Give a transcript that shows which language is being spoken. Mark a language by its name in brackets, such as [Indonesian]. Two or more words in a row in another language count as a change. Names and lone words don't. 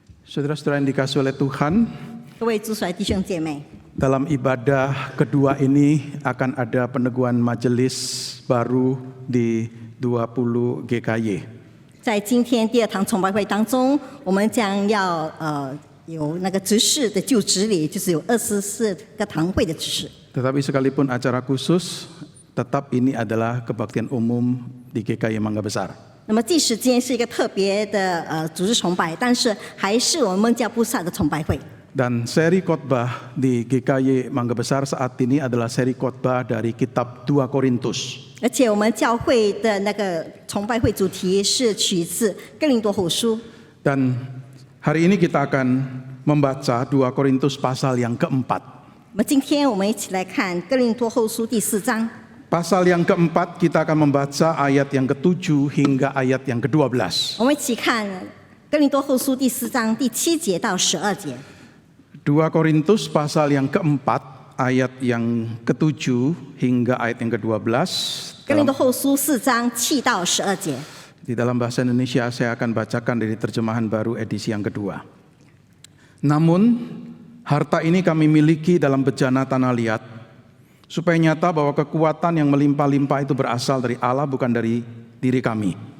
[Indonesian] Saudara-saudara yang dikasihi oleh Tuhan, [Chinese] 各位主所爱弟兄姐妹， [Indonesian] dalam ibadah kedua ini akan ada peneguhan majelis baru di 20 GKY. [Chinese] 在今天第二堂崇拜会当中，我们将要有那个执事的就职礼，就是有24个堂会的执事。 [Indonesian] Tetapi sekalipun acara khusus, tetap ini adalah kebaktian umum di GKY Mangga Besar. [Chinese] 那么即使今天是一个特别的主日崇拜，但是还是我们孟加布萨的崇拜会。 [Indonesian] Dan seri khotbah di GKY Mangga Besar saat ini adalah seri khotbah dari kitab 2 Korintus. [Chinese] 而且我们教会的那个崇拜会主题是取自哥林多后书。 [Indonesian] Dan hari ini kita akan membaca 2 Korintus pasal yang keempat. [Chinese] 那么今天我们一起来看哥林多后书第4章。 [Indonesian] Pasal yang keempat kita akan membaca ayat yang ke-7 hingga ayat yang ke-12. [Chinese] 我们一起看哥林多后书第4章第7节到12节。 [Indonesian] 2 Korintus pasal yang keempat ayat yang ke-7 hingga ayat yang ke-12. [Chinese] 哥林多后书4章7到12节。 [Indonesian] Di dalam bahasa Indonesia saya akan bacakan dari terjemahan baru edisi yang kedua. Namun harta ini kami miliki dalam bejana tanah liat, supaya nyata bahwa kekuatan yang melimpah-limpah itu berasal dari Allah, bukan dari diri kami.